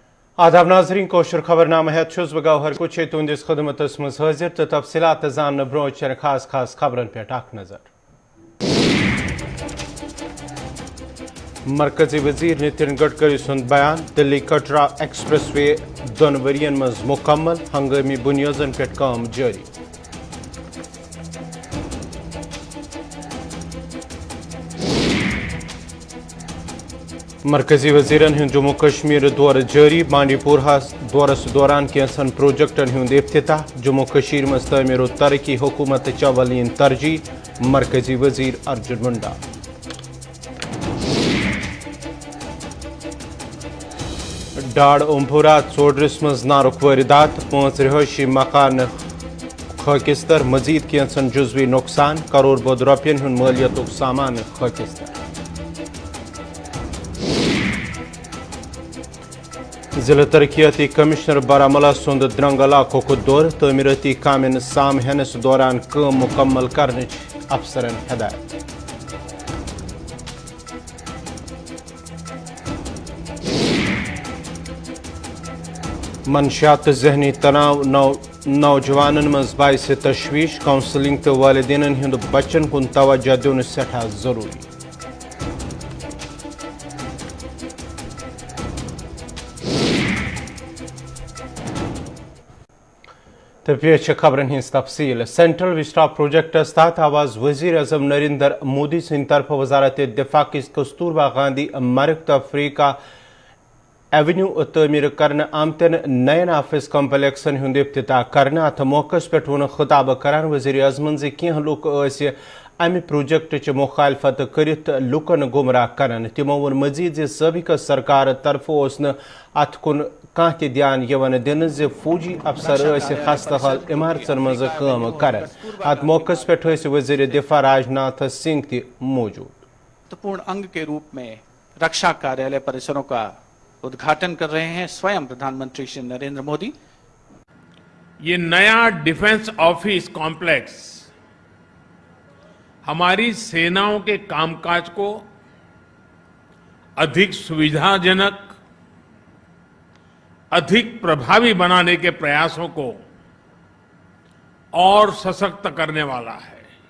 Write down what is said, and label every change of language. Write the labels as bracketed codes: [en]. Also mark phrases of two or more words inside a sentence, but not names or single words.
[ks] आदाब नाजरीन कोशर खबरनामा है गौहर कुछ तुंदिस खदमतस मज हाजिर तो तफसीलात जान ब्रो खास खास खबरन पे नजर। मरकजी वजीर नितिन गडकरी सुंद बयान दिल्ली कटरा एक्सप्रेस वे दोन वरियन मज मुकम्मल हंगामी बुनियादन पे काम जारी। मरकजी वजीरन हूं जम्मू कश्मीर दौर जारी बांडीपुर दौरस दौरान कैंसन प्रोजेक्टन हूंद इफ्तिताह जम्मू कश्मीर मज तमीर तरक्की हुकूमत अवलीन तरजीह मरकजी वजीर अर्जुन मुंडा। डाड़ ओमपुरा चोडरस मज नारुक वारदात 5 रिहायशी मकान खाकिस्तर मजीद कैंसन जुजवी नुकसान करोड़ बोद रुपयन हूं मालियतुक सामान खाकिस्तर। जिला तरक्याती कमिश्नर बारामूला सुंद द्रंग इलाकों दौर तमीरती कामन साम हेनस दौरान काम मुकम्मल करने अफसरन हदायत। मनशियात जहनी तनाव नौजवानन मज बाइस तशवीश काउंसलिंग तो वालिदैन हंद बच्चन कुन तवज्जो दिन सठा जरूरी। तो पेश खबरन हिंस तफसील। सेंट्रल विस्टा प्रोजेक्टस तहत आवाज वजीर अजम नरेंद्र मोदी सिंह तरफ वजारत दिफा किस कस्तूरबा गांधी मरक तफरीका एवेन्यू तमीर कर आमतन नयन ऑफिस कम्प्लेक्सन हूं इफ्तिताह कर अत मौके पे वो खिताब करान वजीर अजमन कह लुक अमि प्रोजेक्ट मुखालफत कर लुकन गुमराह करान। तमो वो मजीद सबक सरकार तरफ अत कुन कह ध्यान दिन फौजी अफसर खस्तहाल इमारतन मज काम कर। अत मौके पे वजीर दिफा राजनाथ सिंह ति मौजूद। [hi] महत्वपूर्ण अंग के रूप में रक्षा कार्यालय परिसरों का उद्घाटन कर रहे हैं स्वयं प्रधानमंत्री श्री नरेंद्र मोदी। ये नया [en] defence office complex [hi] हमारी सेनाओं के कामकाज को अधिक सुविधाजनक, अधिक प्रभावी बनाने के प्रयासों को और सशक्त करने वाला है।